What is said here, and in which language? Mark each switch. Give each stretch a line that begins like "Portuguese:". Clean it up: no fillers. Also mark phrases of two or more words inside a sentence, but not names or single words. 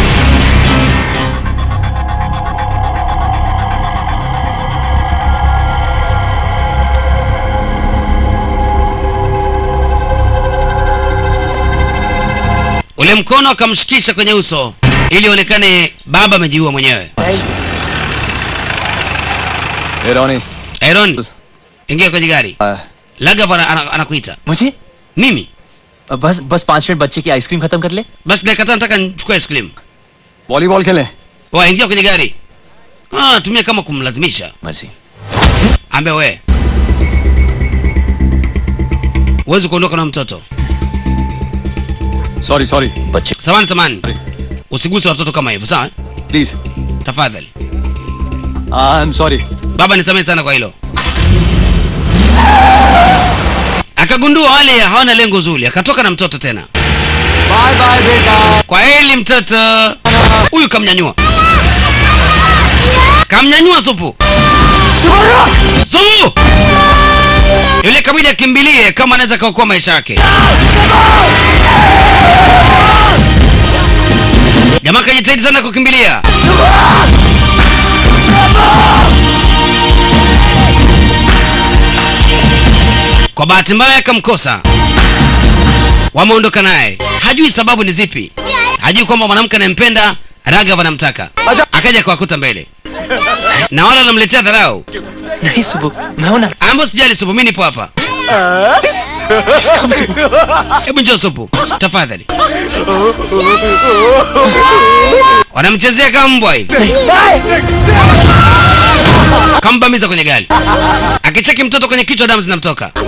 Swahili: Ule mkono akamshikisha kwenye uso ili onekane baba amejiua mwenyewe. Aaron, ingia kwenye gari. Raghav anakuita.
Hindi: मुझे
Swahili: Mimi?
Hindi: बस 5 मिनट बच्चे की आइसक्रीम खत्म कर ले.
Swahili: Basi dakika tano nataka nichukue ice cream.
Hindi: वॉलीबॉल खेलें.
Swahili: Wewe ingia kwenye gari. Tumia kama kumlazimisha.
Hindi: मर्जी.
Swahili: Ambia wewe. Uwezi kuondoka na mtoto.
Hindi: सॉरी बच्चे
Swahili: Samani. Usiguse watoto kama hivyo, sawa?
Hindi: प्लीज
Swahili: Tafadhali.
English: I'm sorry.
Swahili: Baba nisamehe sana kwa hilo. Akagundua wale hawana lengo zuri, akatoka na mtoto tena.
Hindi: बाय बाय बेटा.
Swahili: Kwa heli mtoto. Huyu kamnyanyua. Kamnyanyua Supu. Supu! Yule kabidi akimbilie kama anaweza kuokoa maisha yake. Jamaa kajitahidi sana kukimbilia. Kwa bahati mbaya akamkosa. Wameondoka naye. Hajui sababu ni zipi. Hajui kwamba mwanamke anayempenda Raghav anamtaka. Akaja kuwakuta mbele. Na wala anamletea dharau.
Hindi: नहीं सुबह मैं हूं ना.
Swahili: Ambo sijali Supu, mimi nipo hapa. Hebu njoo Supu, tafadhali. Wanamchezea kama mbwa hivi. Kambamiza kwenye gari. Akicheki mtoto kwenye kichwa damu zinamtoka.